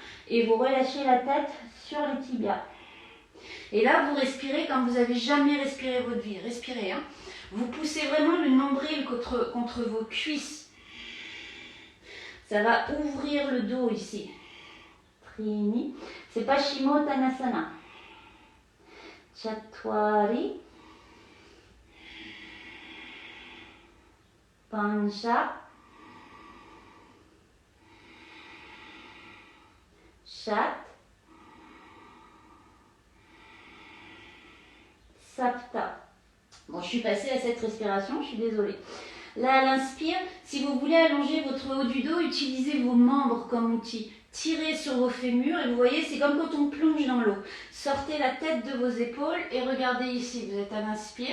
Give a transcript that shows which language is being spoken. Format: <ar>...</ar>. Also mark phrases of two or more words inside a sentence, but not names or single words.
<fr>Et vous relâchez la tête sur les tibias. Et là, vous respirez comme vous n'avez jamais respiré votre vie. Respirez. Hein. Vous poussez vraiment le nombril contre vos cuisses. Ça va ouvrir le dos ici. Trini. C'est Paschimottanasana.</fr> <sa>चत्वारि। पञ्च. Chat. Sapta.</sa> <fr>Bon, je suis passée à cette respiration, je suis désolée. Là, à l'inspire, si vous voulez allonger votre haut du dos, utilisez vos membres comme outil. Tirez sur vos fémurs et vous voyez, c'est comme quand on plonge dans l'eau. Sortez la tête de vos épaules et regardez ici. Vous êtes à l'inspire.</fr>